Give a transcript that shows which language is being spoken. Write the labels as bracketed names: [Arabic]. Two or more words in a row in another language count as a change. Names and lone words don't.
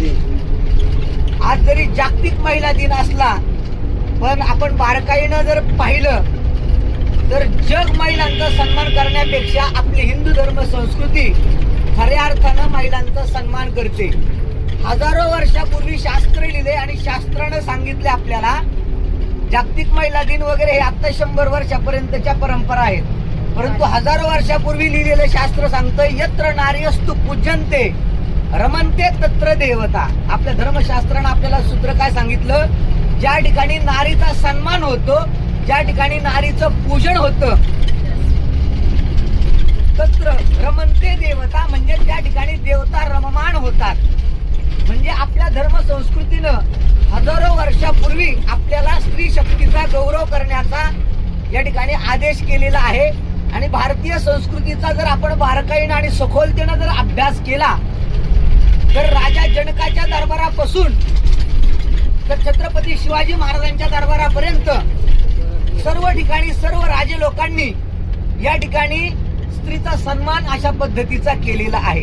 [Marathi] आज जरी जागतिक महिला दिन असला पण आपण बारकाईनं जर पाहिलं तर जग महिलांचा सन्मान करण्यापेक्षा आपली हिंदू धर्म संस्कृती खऱ्या अर्थानं महिलांचा सन्मान करते. हजारो वर्षापूर्वी शास्त्र लिहिले आणि शास्त्रानं सांगितले आपल्याला जागतिक महिला दिन वगैरे हे आता 100 वर्षापर्यंतच्या परंपरा आहेत. परंतु हजारो वर्षापूर्वी लिहिलेलं शास्त्र सांगतं [Sanskrit] यत्र नार्यस्तु पूजन्ते रमन्ते तत्र देवता. [Marathi] आपल्या धर्मशास्त्रानं आपल्याला सूत्र काय सांगितलं? ज्या ठिकाणी नारीचा सन्मान होतो, ज्या ठिकाणी नारीचं पूजन होतं, [Sanskrit] तत्र रमन्ते देवता, [Marathi] म्हणजे त्या ठिकाणी देवता रममाण होतात. म्हणजे आपल्या धर्म संस्कृतीनं हजारो वर्षापूर्वी आपल्याला स्त्री शक्तीचा गौरव करण्याचा या ठिकाणी आदेश केलेला आहे. आणि भारतीय संस्कृतीचा जर आपण बारकाईनं आणि सखोलतेनं जर अभ्यास केला तर राजा जनकाच्या दरबारापासून तर छत्रपती शिवाजी महाराजांच्या दरबारापर्यंत सर्व ठिकाणी सर्व राजे लोकांनी या ठिकाणी स्त्रीचा सन्मान अशा पद्धतीचा केलेला आहे.